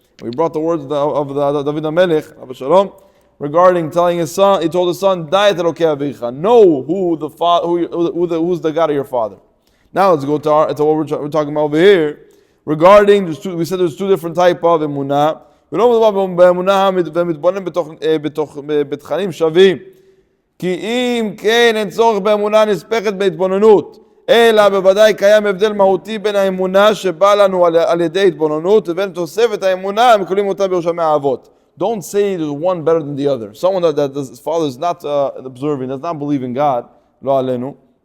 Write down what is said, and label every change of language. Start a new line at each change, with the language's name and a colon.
English: We brought the words of the David HaMelech, Abba Shalom, regarding telling his son, he told his son, know who's the God of your father. Now let's go to what we're talking about over here. Regarding, we said there's 2 different types of emunah.
Hebrew: ולא מדובר באמונה ומתבונן בתכנים שווים. כי אם כן אין צורך באמונה נספחת בהתבוננות, אלא בוודאי קיים הבדל מהותי בין האמונה שבא לנו על ידי התבוננות ובין תוספת האמונה המקבלים אותה בירושלמי האבות.
English: Don't say there's one better than the other. Someone that his father is not observing, does not believe in God, lo alenu.